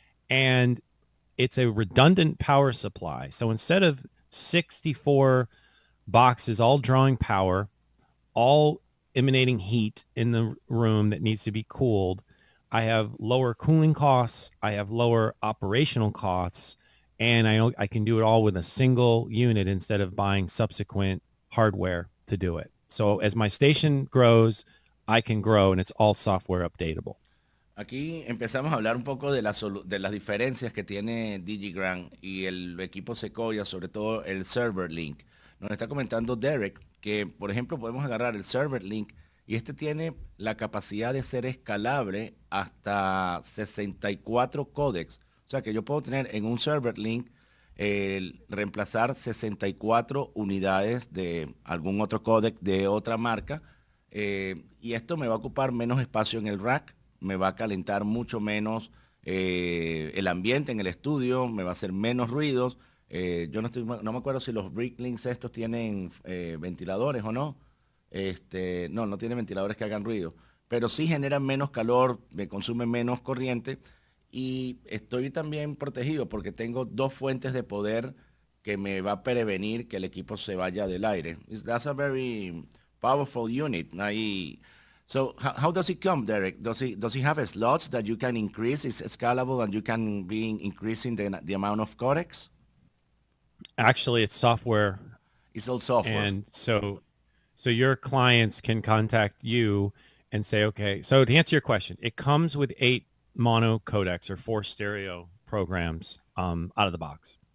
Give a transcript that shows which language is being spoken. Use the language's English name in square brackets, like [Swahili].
[English] And it's a redundant power supply. So instead of 64 boxes all drawing power, all emanating heat in the room that needs to be cooled, I have lower cooling costs, I have lower operational costs, and I can do it all with a single unit instead of buying subsequent hardware to do it. So as my station grows, I can grow, and it's all software updatable. [Spanish] Aquí empezamos a hablar un poco de las diferencias que tiene Digigram y el equipo Sequoia, sobre todo el Server Link. Nos está comentando Derek que, por ejemplo, podemos agarrar el Server Link y este tiene la capacidad de ser escalable hasta 64 códecs. O sea que yo puedo tener en un Server Link reemplazar 64 unidades de algún otro códec de otra marca, y esto me va a ocupar menos espacio en el rack, me va a calentar mucho menos el ambiente en el estudio, me va a hacer menos ruidos. Yo no me acuerdo si los Bricklinks estos tienen ventiladores o no. No tienen ventiladores que hagan ruido, pero sí generan menos calor, me consume menos corriente y estoy también protegido porque tengo dos fuentes de poder que me va a prevenir que el equipo se vaya del aire. [English] That's a very powerful unit. So how does it come, Derek? Does it have slots that you can increase? It's scalable and you can be increasing the amount of codecs? Actually, it's software. It's all software. And so your clients can contact you and say, okay, so to answer your question, it comes with 8 mono codecs or 4 stereo programs out of the box.